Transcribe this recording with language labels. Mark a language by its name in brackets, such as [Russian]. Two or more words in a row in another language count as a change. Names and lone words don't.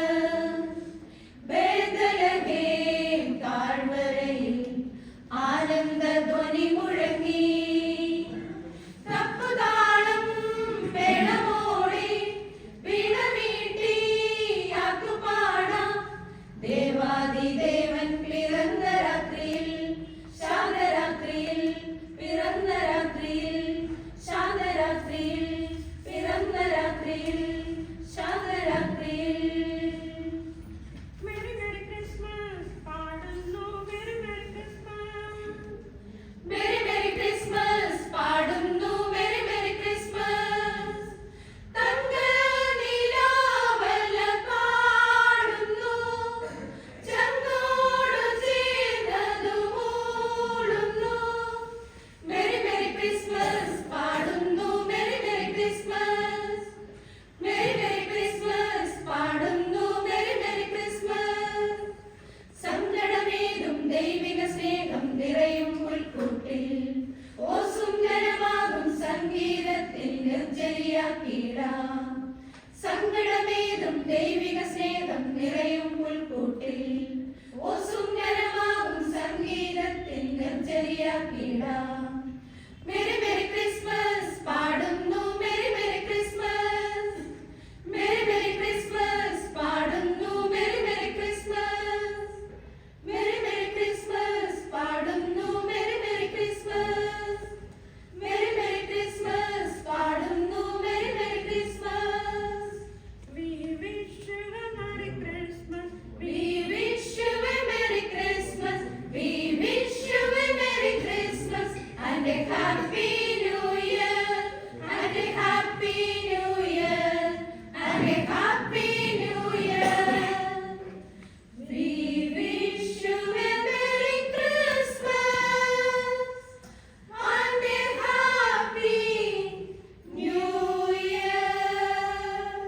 [Malayalam] ബേത്ലഹേം താഴ്വരയിൽ ആനന്ദധ്വനി മുഴങ്ങി തപ്പുതാളം മേളമോടെ വീണമീട്ടി ആക്കുപാടാം ദേവാദിദേവൻ പിറന്ന രാത്രിയിൽ ശാന്തരാത്രിയിൽ പിറന്ന രാത്രിയിൽ ശാന്തരാത്രിയിൽ പിറന്ന രാത്രിയിൽ ശാന്തരാത്രിയിൽ [English] Merry Merry Christmas, പാടുന്നു Merry Merry Christmas. Merry Merry Christmas പാടുന്നു Merry Merry Christmas [Malayalam] തങ്കനിലാവല പാടുന്നു ചങ്കോടു ചേർന്നതു മൂളുന്നു [English] Merry Merry Christmas പാടുന്നു Merry Merry Christmas Merry Merry Christmas പാടുന്നു Merry Merry Christmas [Malayalam] സങ്കടമേതും ദൈവിക സ്നേഹം നിറയും പുൽക്കൂട്ടിൽ ഓ സുന്ദരമാകും സംഗീതത്തിൽ നിർജ്ജരിയാക്കിടാം സങ്കടമേതും ദൈവിക സ്നേഹം നിറയും പുൽക്കൂട്ടിൽ ഓ സുന്ദരമാകും സംഗീതത്തിൽ നിർജ്ജരിയാക്കിടാം [English] Merry Merry Christmas പാടുന്നു Merry Merry Christmas Merry Merry Christmas പാടുന്നു Merry Merry Christmas Merry Merry Christmas പാടുന്നു Merry Merry Christmas Merry Merry Christmas പാടുന്നു Merry Merry Christmas We wish you a Merry Christmas. We wish you a Merry Christmas We wish you a Merry Christmas and a Happy New Year and a Happy New Year and a Happy New Year We wish you a Merry Christmas and a Happy New Year.